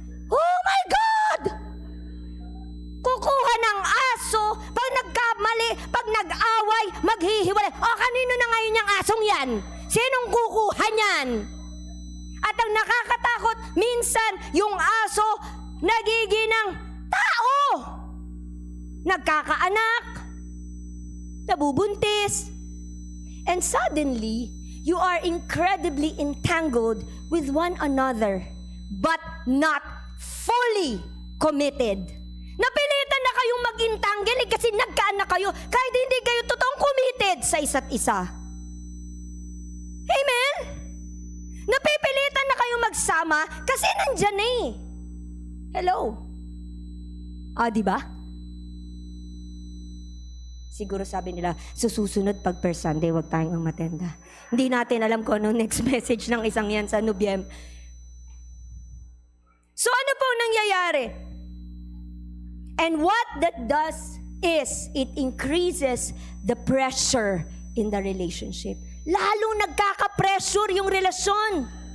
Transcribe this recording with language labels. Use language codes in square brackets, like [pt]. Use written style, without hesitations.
[en] Oh my God! [tl] Kukuha ng aso, pag nagkamali, pag nag-away, maghihiwalay. O, kanino na ngayon yung asong yan? Sinong kukuha niyan? At ang nakakatakot, minsan minsan, yung aso, nagiginang tao. Nagkakaanak, nabubuntis, [en] and suddenly, you are incredibly entangled with one another, but not fully committed. [tl] Napilitan na kayong mag-entangle kasi nagkaanak kayo kahit hindi kayo totoong committed sa isa't isa. Amen? Napipilitan na kayong magsama kasi nandyan na eh. Hello? Diba? Siguro sabi nila, susunod pag per Sunday, wag tayong umatenda. Hindi natin alam kung ano next message ng isang yan sa Nubiem. So ano po nangyayari? [en] And what that does is, it increases the pressure in the relationship. [tl] Lalong nagkaka-pressure yung relasyon.